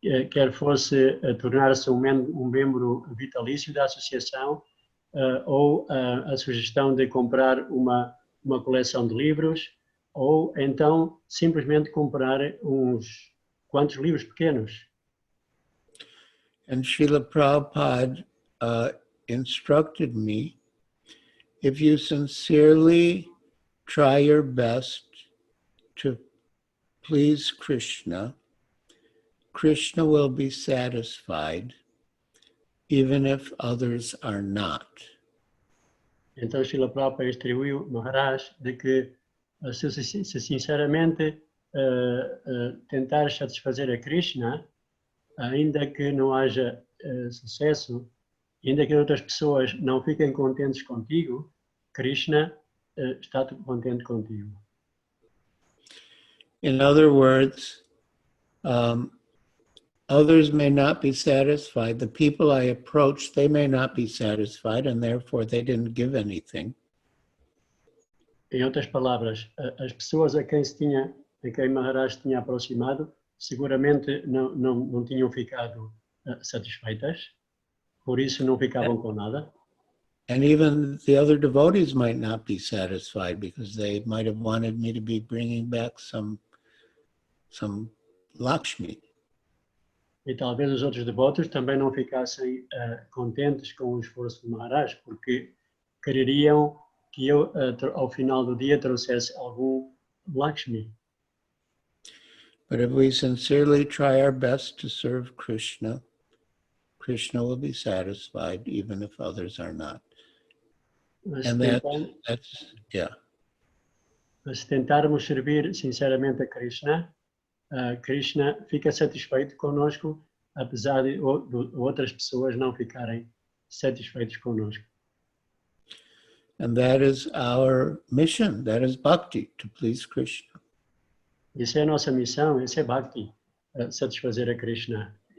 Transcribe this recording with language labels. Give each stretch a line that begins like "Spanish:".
Portuguese: Quer fosse tornar-se um membro vitalício da associação ou a sugestão de comprar uma coleção de livros ou então simplesmente comprar uns quantos livros pequenos.
English: And Srila Prabhupada instructed me, if you sincerely try your best to please Krishna, Krishna will be satisfied, even if others are not.
Portuguese: Então, Srila Prabhupada instruiu Maharaj de que, se sinceramente tentar satisfazer a Krishna, ainda que não haja sucesso, ainda que outras pessoas não fiquem contentes contigo, Krishna está contente contigo.
English: In other words, others may not be satisfied. The people I approached, they may not be satisfied, and therefore they didn't give anything.
Portuguese: Em outras palavras, as pessoas a quem Maharaj tinha aproximado, seguramente não tinham ficado satisfeitas, por isso não ficavam com nada.
English: And even the other devotees might not be satisfied because they might have wanted me to be bringing back some Lakshmi.
Portuguese: E talvez os outros devotos também não ficassem contentes com o esforço de Maharaj, porque quereriam que eu, ao final do dia, trouxesse algum Lakshmi.
English: But if we sincerely try our best to serve Krishna, Krishna will be satisfied even if others are not. And that's.
Portuguese: Mas se tentarmos servir sinceramente a Krishna, Krishna fica satisfeito conosco, apesar de outras pessoas não ficarem satisfeitas conosco.
English: And that is our mission. That is bhakti, to please Krishna.
Portuguese: Isso é a nossa missão, isso é bhakti, satisfazer a Krishna.